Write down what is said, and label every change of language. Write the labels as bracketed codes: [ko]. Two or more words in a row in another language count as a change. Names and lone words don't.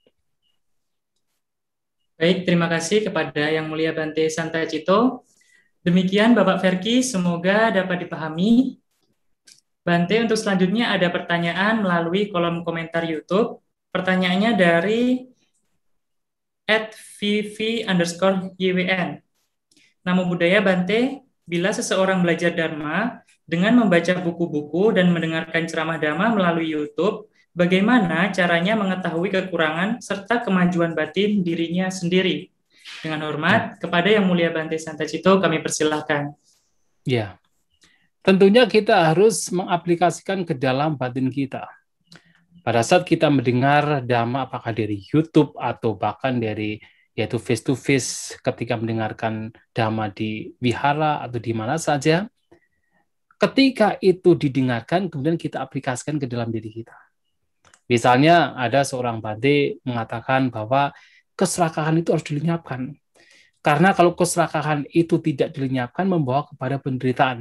[id] Baik, terima kasih kepada Yang Mulia Bante Santacito. Demikian Bapak Ferki, semoga dapat dipahami. Bante, untuk selanjutnya ada pertanyaan melalui kolom komentar YouTube. Pertanyaannya dari @vv_ywn. [pi] Namo Buddhaya Bante, [id] bila seseorang belajar Dharma dengan membaca buku-buku dan mendengarkan ceramah Dhamma melalui YouTube, bagaimana caranya mengetahui kekurangan serta kemajuan batin dirinya sendiri? Dengan hormat, kepada Yang Mulia Bante Santacito kami persilahkan. Ya, tentunya kita harus mengaplikasikan ke dalam batin kita. Pada saat kita mendengar Dhamma, apakah dari YouTube atau bahkan dari yaitu [en] face to face [id] ketika mendengarkan Dhamma di wihara atau di mana saja, ketika itu didengarkan, kemudian kita aplikasikan ke dalam diri kita. Misalnya ada seorang bante mengatakan bahwa keserakahan itu harus dilenyapkan. Karena kalau keserakahan itu tidak dilenyapkan membawa kepada penderitaan.